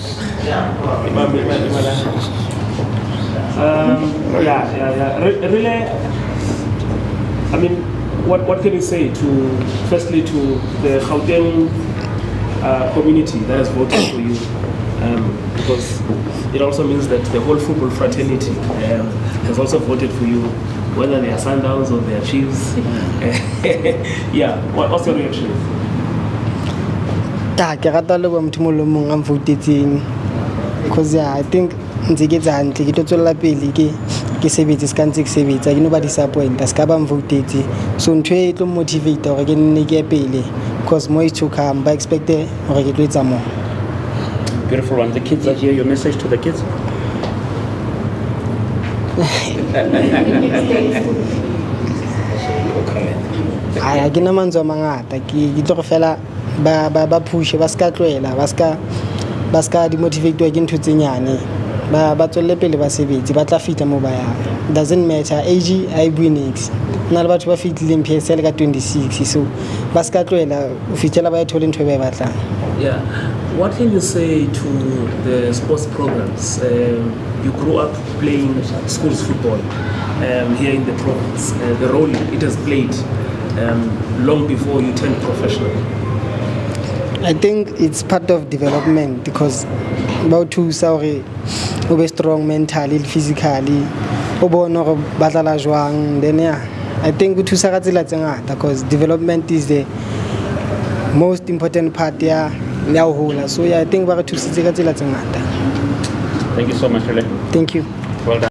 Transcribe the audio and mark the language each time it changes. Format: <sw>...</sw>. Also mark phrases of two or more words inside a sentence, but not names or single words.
<en>Really, I mean, what can you say firstly to the Gauteng community that has voted for you? Because it also means that the whole football fraternity has also voted for you, whether they are Sundowns or they are Chiefs. Yeah, what's your reaction?</en> <st>Ke rata le motho mo le mong a mvoutetseng,</st> <en>because I think</en> <st>ntse ke tsa hantle ke tlo tswela pele ke sebetse se ka ntse ke sebetsa ke no ba disappointa se ka ba mvoutetse, so ntwe e tlo motivate hore ke nne ke pele,</st> <en>because more is to come,</en> <st>ba expect hore ke tlo etsa more.</st> <en>Beautiful one. The kids are here. Your message to the kids?</en> <st>Ai ke na mantswe a mangata ke tlo go fela ba push ba ska tloela ba ska demotivate ke ntho tse nyane ba tswelle pele ba sebetse ba tla fita mo ba yang.</st> <en>Doesn't matter age I</en> <st>bue next na le batho ba fitlileng PSL ka 26 so ba ska tloela o fitela ba ithole ntho ba e batlang.</st> <en>Yeah. What can you say to the sports programs? You grew up playing schools football here in the province. The role it has played long before you turned professional. I think it's part of development because about to sorry o be strong mentally and physically</en> <st>o bona go batla jwang</st> <en>then yeah I think</en> <st>go thusa ka tsela tse ngata</st> <en>because development is the most important part</en> <st>ya ho hola</st> <en>so yeah I think</en> <st>ba re thusitse ka tsela tse ngata.</st> <en>Thank you so much, Rele. Thank you. Well done.</en>